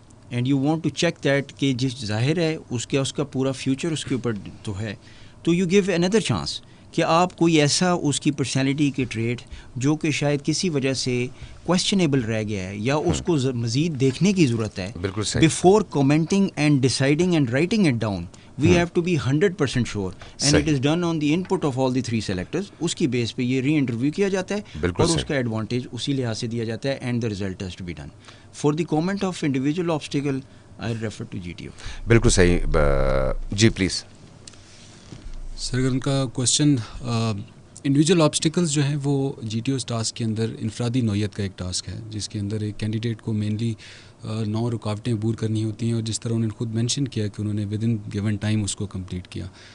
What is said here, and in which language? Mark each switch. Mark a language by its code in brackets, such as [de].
[ur] And you want to check that کہ جس ظاہر ہے اس کا پورا فیوچر اس کے اوپر تو ہے, تو یو گیو اندر چانس کہ آپ کوئی ایسا اس کی پرسنالٹی کے ٹریٹ جو کہ شاید کسی وجہ سے کویسچنیبل رہ گیا ہے یا اس کو مزید دیکھنے کی ضرورت ہے, [en] Before commenting and deciding and writing it down we have to be 100% sure and it is done on the input of all the 3 selectors. [ur] اس کی بیس پہ یہ ری انٹرویو کیا جاتا ہے اور اس کا ایڈوانٹیج اسی لحاظ سے دیا جاتا ہے [en] and the result has to be done. For the comment of individual obstacle I refer to GTO. [ur] بالکل صحیح. جی پلیز سر اگر ان کا کوشچن انڈیویجول آبسٹیکلز جو ہیں وہ GTO's ٹاسک کے اندر انفرادی نوعیت کا ایک ٹاسک ہے جس کے اندر ایک کینڈیڈیٹ کو مینلی 9 رکاوٹیں عبور کرنی ہوتی ہیں, اور جس طرح انہوں نے خود مینشن کیا کہ انہوں نے ود ان گیون ٹائم اس کو کمپلیٹ کیا.